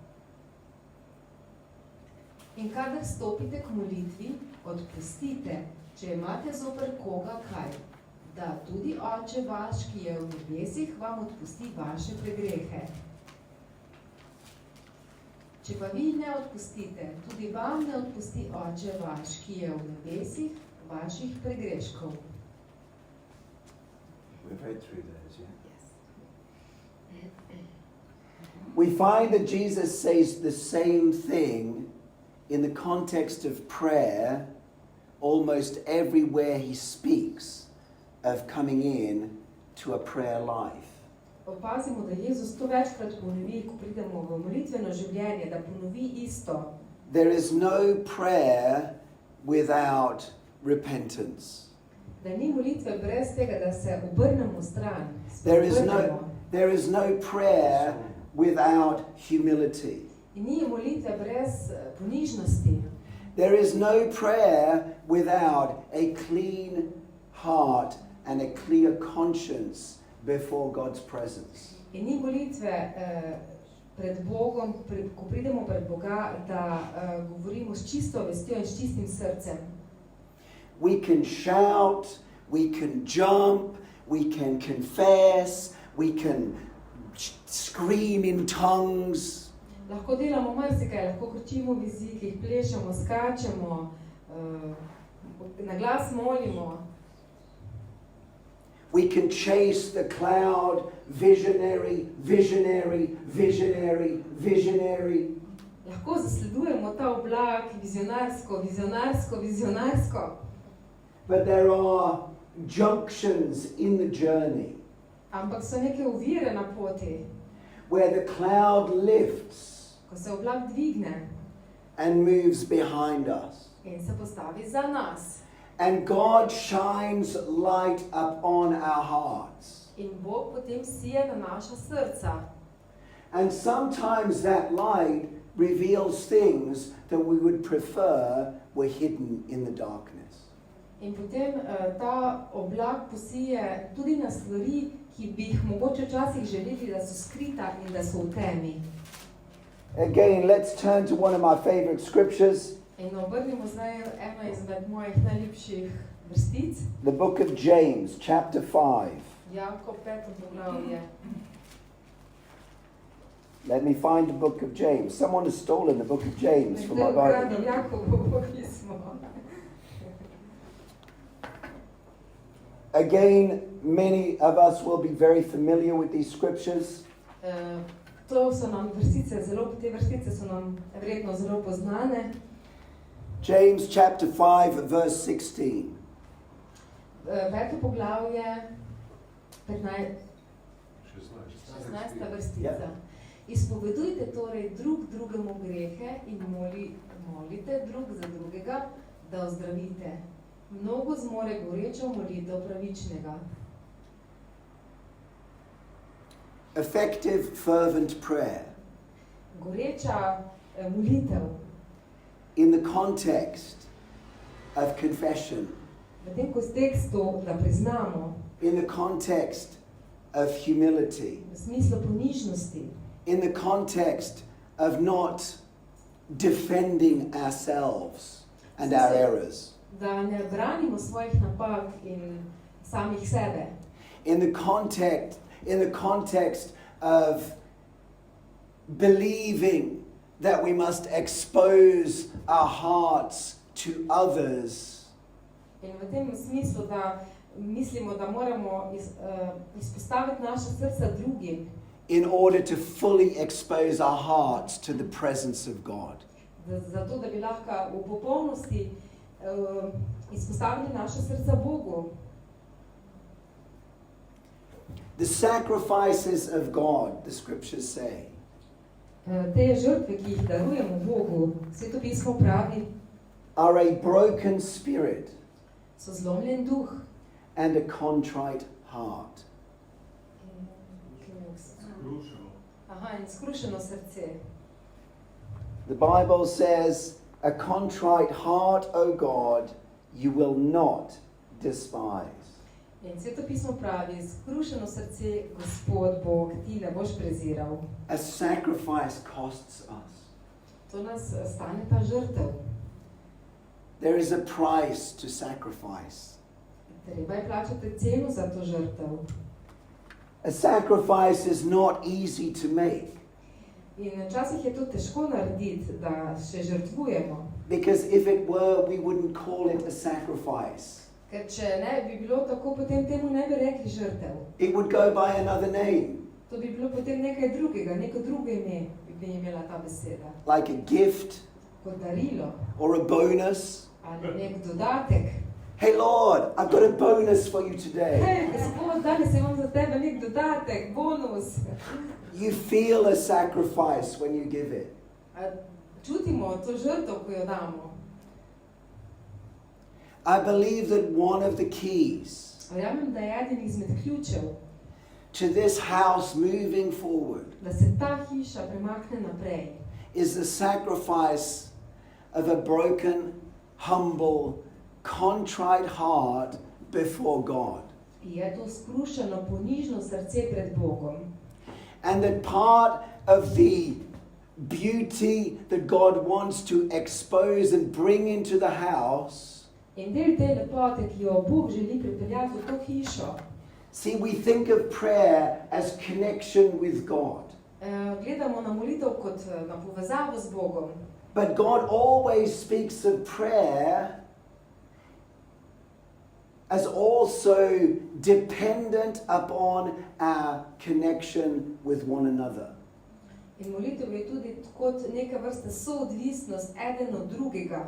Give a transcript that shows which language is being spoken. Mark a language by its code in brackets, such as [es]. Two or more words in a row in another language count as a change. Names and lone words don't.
[sl] In kadar stopite k molitvi, odpustite, če imate zoper koga kaj, da tudi Oče vaš, ki je v nebesih, vam odpusti vaše pregrehe. Če pa vi ne odpustite, tudi vam ne odpusti Oče vaš, ki je v nebesih, vaših pregreškov. [en] We've read through those, yeah? We find that Jesus says the same thing in the context of prayer almost everywhere he speaks of coming in to a prayer life. [sl] Opazimo, da Jezus to večkrat ponovi, ko pridemo v molitveno življenje, da ponovi isto. [en] There is no prayer without repentance. [sl] Da ni molitve brez tega, da se obrnemo stran. [en] There is no prayer without humility. [sl] In ni molitve brez ponižnosti. [en] There is no prayer without a clean heart and a clear conscience before God's presence. [sl] In ni molitve pred Bogom, ko pridemo pred Boga, da govorimo s čisto vestjo in s čistim srcem. [en] We can shout, we can jump, we can confess, we can scream in tongues. [sl] Lahko delamo marsikaj, lahko kričimo v jezikih, plešemo, skačemo, na glas molimo. [en] We can chase the cloud, visionary, visionary, visionary, visionary. [sl] Lahko zasledujemo ta oblak, vizionarsko, vizionarsko, vizionarsko. [en] But there are junctions in the journey [sl] Ampak so neke ovire na poti, [en] where the cloud lifts [sl] ko se oblak dvigne [en] and moves behind us. [sl] in se postavi za nas. [en] And God shines light upon our hearts. [sl] In Bog potem sije na naša srca. [en] And sometimes that light reveals things that we would prefer were hidden in the darkness. [sl] In potem ta oblak posije tudi na stvari, ki bi jih mogoče včasih želeli, da so skrita in da so v temi. [en] Again, let's turn to one of my favorite scriptures. [sl] In obrnimo zdaj eno izmed mojih najljubših vrstic. [en] The book of James, chapter 5. [sl] Jakob 5. poglavje. [en] Let me find the book of James. Someone has stolen the book of James from my [sl] Nekdo [en] Bible. [sl] ukradel Jakobovo pismo. [en] Again, many of us will be very familiar with these scriptures. [sl] To so nam vrstice, te vrstice so nam verjetno zelo poznane. [en] James chapter 5, verse 16. [sl] 5. poglavje, 16. vrstica. Ja. Izpovedujte torej drug drugemu grehe in molite drug za drugega, da ozdravite. Mnogo zmore gorečo molitev pravičnega. [en] Effective, fervent prayer. [sl] Goreča molitev [en] In the context of confession. [sl] v tem kontekstu, da priznamo, [en] In the context of humility, [sl] v smislu ponižnosti, [en] in the context of not defending ourselves and our errors, [sl] da ne branimo svojih napak in samih sebe. [en] in the context of believing that we must expose our hearts to others [sl] In v tem smislu, da mislimo, da moramo izpostaviti naša srca drugim, [en] in order to fully expose our hearts to the presence of God. [sl] zato da bi lahko v popolnosti izpostavili naša srca Bogu. [en] The sacrifices of God, the scriptures say, [sl] Te žrtve, ki jih darujemo Bogu, Svetopismo pravi, [en] are a broken spirit [sl] so zlomljen duh [en] and a contrite heart. [sl] in skrušeno srce. [en] The Bible says, a contrite heart, O God, you will not despise. [sl] In Svetopismo pravi, skrušeno srce, Gospod Bog, ti ne boš preziral. [en] A sacrifice costs us. [sl] To nas stane ta žrtev. [en] There is a price to sacrifice. [sl] Treba je plačati ceno za to žrtev. [en] A sacrifice is not easy to make [sl] In včasih je to težko narediti, da še žrtvujemo. [en] because if it were, we wouldn't call it a sacrifice. [sl] Ker če ne bi bilo tako, potem temu ne bi rekli žrtev. [en] It would go by another name, [sl] To bi bilo potem nekaj drugega, neko drugo ime bi imela ta beseda. [en] like a gift [sl] Kot darilo [en] or a bonus. [sl] ali nek dodatek. [en] Hey Lord, I've got a bonus for you today. [sl] Hej, Gospod, danes imam za tebe nek dodatek, bonus. [en] You feel a sacrifice when you give it. [sl] Čutimo to žrtev, ko jo damo. [en] I believe that one of the keys [sl] Verjamem, da je eden izmed ključev, [en] to this house moving forward [sl] da se ta hiša premakne naprej, [en] is the sacrifice of a broken, humble, contrite heart before God. [sl] je to skrušeno, ponižno srce pred Bogom. [en] And that part of the beauty that God wants to expose and bring into the house, [sl] In del te lepote, ki jo Bog želi pripeljati v to hišo, [en] see, we think of prayer as connection with God. [sl] Gledamo na molitev kot na povezavo z Bogom. [en] But God always speaks of prayer as also dependent upon our connection with one another. [sl] In molitev je tudi kot neka vrsta soodvisnost eden od drugega.